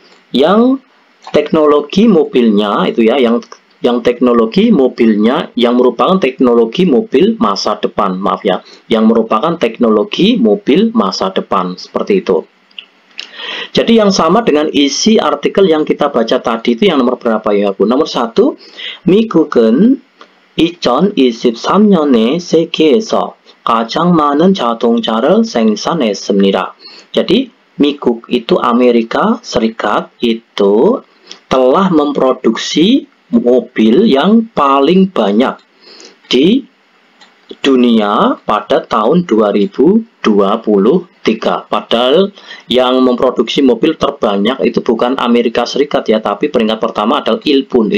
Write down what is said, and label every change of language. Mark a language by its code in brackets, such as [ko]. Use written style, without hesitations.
[id] yang teknologi mobilnya itu ya, yang teknologi mobilnya yang merupakan teknologi mobil masa depan, maaf ya, yang merupakan teknologi mobil masa depan, seperti itu. Jadi yang sama dengan isi artikel yang kita baca tadi itu yang nomor berapa ya Bu? [ko] Nomor 1, 미국은 2023년에 세계에서 가장 많은 자동차를 생산했습니다. [id] Jadi Mikuk itu Amerika Serikat itu telah memproduksi mobil yang paling banyak di dunia pada tahun 2023. Padahal yang memproduksi mobil terbanyak itu bukan Amerika Serikat ya, tapi peringkat pertama adalah Ilpun.